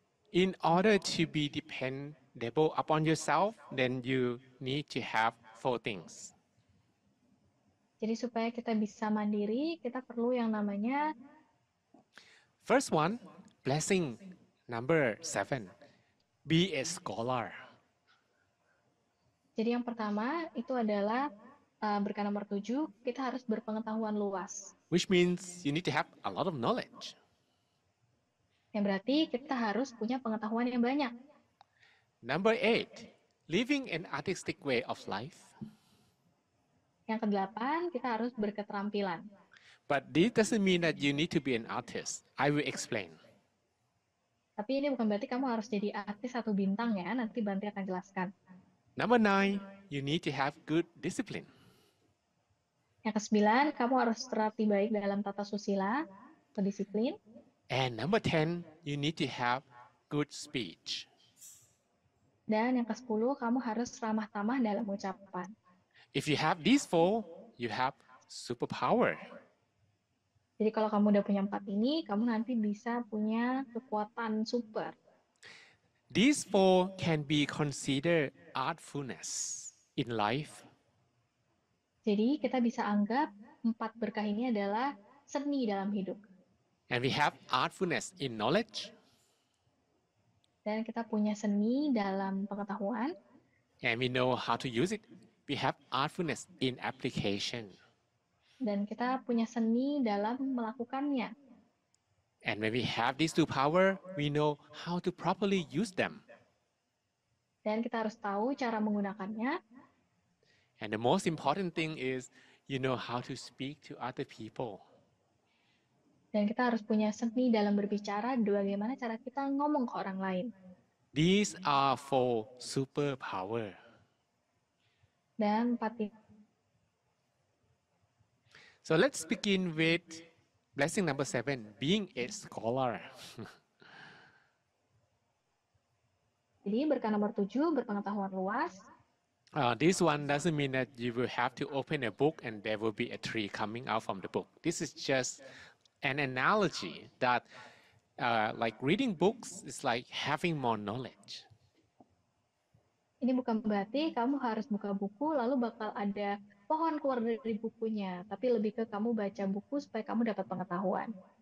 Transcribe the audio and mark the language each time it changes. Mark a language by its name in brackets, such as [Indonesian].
[English] In order to be dependable upon yourself, then you need to have 4 things. [Indonesian] Jadi supaya kita bisa mandiri, kita perlu yang namanya [English] First one, blessing number 7. Be a scholar. [Indonesian] Jadi yang pertama itu adalah berkah nomor 7, kita harus berpengetahuan luas. [English] Which means you need to have a lot of knowledge. [Indonesian] Yang berarti kita harus punya pengetahuan yang banyak. [English] Number 8, living an artistic way of life. [Indonesian] Yang ke-8, kita harus berketerampilan. [English] But this doesn't mean that you need to be an artist. I will explain. [Indonesian] Tapi ini bukan berarti kamu harus jadi artis atau bintang ya, nanti Bante akan jelaskan. [English] Number 9, you need to have good discipline. [Indonesian] Yang ke-9, kamu harus terlatih baik dalam tata susila atau disiplin. [English] And number 10, you need to have good speech. [Indonesian] Dan yang ke-10, kamu harus ramah tamah dalam ucapan. [English] If you have these 4, you have superpower. [Indonesian] Jadi kalau kamu udah punya 4 ini, kamu nanti bisa punya kekuatan super. [English] These four can be considered artfulness in life. [Indonesian] Jadi kita bisa anggap 4 berkah ini adalah seni dalam hidup. [English] And we have artfulness in knowledge. [Indonesian] Dan kita punya seni dalam pengetahuan. [English] And we know how to use it. We have artfulness in application. [Indonesian] Dan kita punya seni dalam melakukannya. [English] And when we have these two power, we know how to properly use them. [Indonesian] Dan kita harus tahu cara menggunakannya. [English] And the most important thing is you know how to speak to other people. [Indonesian] Dan kita harus punya seni dalam berbicara, bagaimana cara kita ngomong ke orang lain. [English] These are four superpower. [Indonesian] Dan 4 ini. [English] So let's begin with blessing number 7, being a scholar. [Indonesian] Jadi berkah nomor 7, berpengetahuan luas. [English] This one doesn't mean that you will have to open a book and there will be a tree coming out from the book. This is just an analogy that like reading books is like having more knowledge. [Indonesian] Ini bukan berarti kamu harus buka buku lalu bakal ada pohon keluar dari bukunya, tapi lebih ke kamu baca buku supaya kamu dapat pengetahuan.